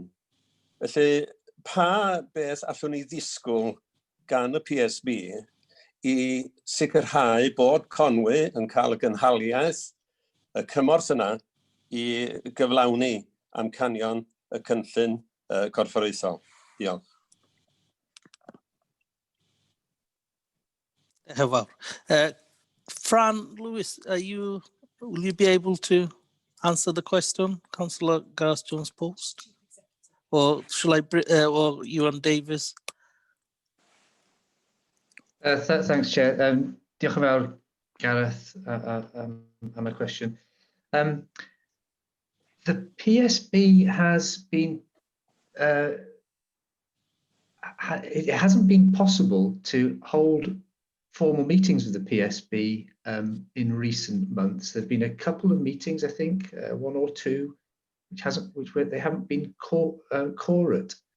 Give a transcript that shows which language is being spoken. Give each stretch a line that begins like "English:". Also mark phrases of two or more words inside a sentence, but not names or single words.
Welsh: Felly, pa beth allwn ni ddisgwyl gan y PSB i sicrhau bod Conwy yn cael y gynhaliaeth, y cymorth yna, i gyflawni amcanion y cynllun corfforaethol. Diolch.
English: Fran Lewis, will you be able to answer the question, Councillor Gareth Jones posed? Or shall I, or Ewan Davis? Thanks, Chair.
Welsh: Diolch yn fawr, Gareth, am y cwestiwn.
English: The PSB has been, it hasn't been possible to hold formal meetings with the PSB in recent months. There've been a couple of meetings, I think, 1 or 2, which they haven't been quorate.